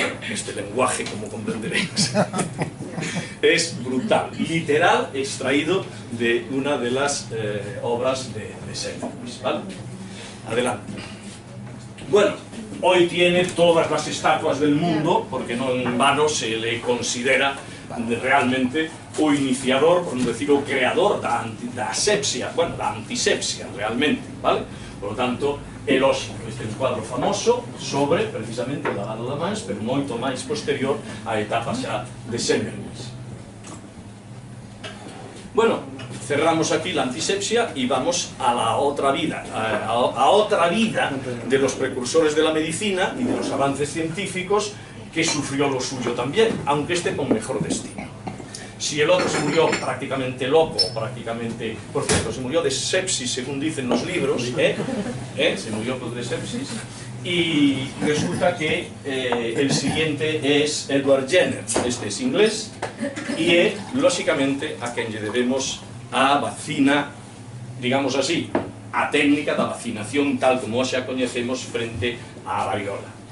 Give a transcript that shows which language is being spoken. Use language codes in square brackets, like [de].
[es] Este lenguaje, como comprenderéis, es brutal, literal, extraído de una de las obras de Semmelweis, ¿vale? Adelante. Bueno, hoy tiene todas las estatuas del mundo, porque no en vano se le considera realmente [gl] o iniciador, por non decir o creador da asepsia, bueno, da antisepsia realmente, vale? Por lo tanto, elóxico, este é un cuadro famoso sobre precisamente o lavado da mans, pero moito máis posterior á etapa xa de Semmelweis. [es] Bueno, cerramos aquí la antisepsia y vamos a la otra vida, a otra vida de los precursores de la medicina y de los avances científicos que sufrió lo suyo también, aunque esté con mejor destino. Si el otro se murió prácticamente loco, prácticamente, por cierto, se murió de sepsis, según dicen los libros, se murió de sepsis, y resulta que el siguiente es Edward Jenner, este es inglés, y es, lógicamente, a quien le debemos [gl] a vacina, digamos así, a técnica da vacinación tal como xa coñecemos frente á variola.